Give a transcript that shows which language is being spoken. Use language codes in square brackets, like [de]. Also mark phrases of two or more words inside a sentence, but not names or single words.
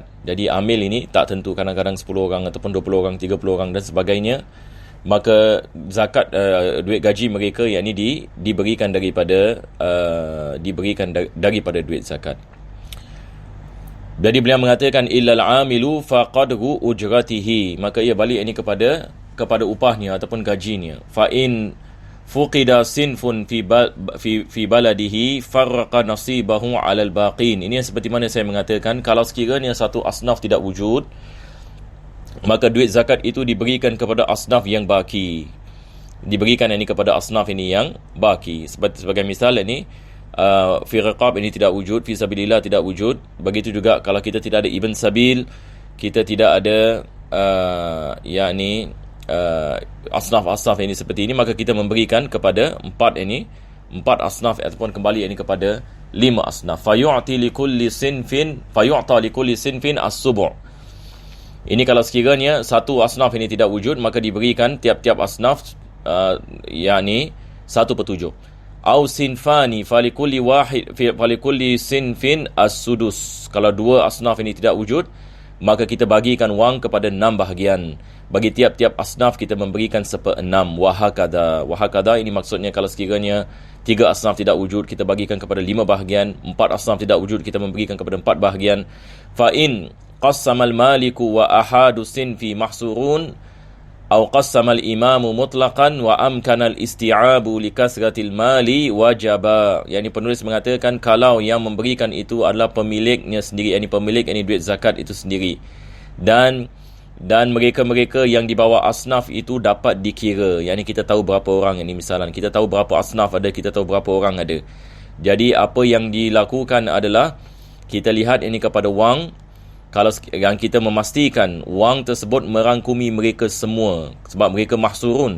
[ms] Jadi amil ini tak tentu, kadang-kadang 10 orang ataupun 20 orang, 30 orang dan sebagainya. Maka zakat duit gaji mereka diberikan daripada duit zakat. Jadi beliau mengatakan [ar] إلا العامل فقدر أجرته, [ms] maka ia balik kepada upahnya ataupun gajinya. [ar] فإن فقد صنف في بلده فرق نصيبه على الباقين. [ms] Ini seperti mana saya mengatakan, kalau sekiranya satu asnaf tidak wujud, maka duit zakat itu diberikan kepada asnaf yang baki. Diberikan kepada asnaf ini yang baki. Sebagai misal [ar] في رقاب [ms] ini tidak wujud, [ar] في سبيل الله [ms] tidak wujud. Begitu juga kalau kita tidak ada [ar] ابن سبيل, [ms] kita tidak ada asnaf ini seperti ini, maka kita memberikan kepada 4 asnaf, ataupun kembali kepada 5 asnaf. [ar] فيعطى لكل صنف السبع'. [ms] Ini kalau sekiranya satu asnaf ini tidak wujud, maka diberikan tiap-tiap asnaf 1/7. [ar] أو صنفان فلكل صنف السدس. [ms] Kalau 2 asnaf ini tidak wujud, maka kita bagikan wang kepada 6 bahagian. Bagi tiap-tiap asnaf kita memberikan 1/6. Wahakada ini maksudnya kalau sekiranya 3 asnaf tidak wujud, kita bagikan kepada 5 bahagian. 4 asnaf tidak wujud, kita memberikan kepada 4 bahagian. [ar] فإن قسم المالك وأحد الصنف محصور أو قسم الإمام مطلقا وأمكن الاستيعاب لكثرة المال وجب. [ms] Yang penulis mengatakan kalau yang memberikan itu adalah pemiliknya sendiri, pemilik duit zakat itu sendiri, dan mereka-mereka yang di bawah asnaf itu dapat dikira. Kita tahu berapa orang misalnya kita tahu berapa asnaf ada, kita tahu berapa orang ada. Jadi apa yang dilakukan adalah kita lihat kepada wang. Kalau yang kita memastikan wang tersebut merangkumi mereka semua, sebab mereka mahsurun.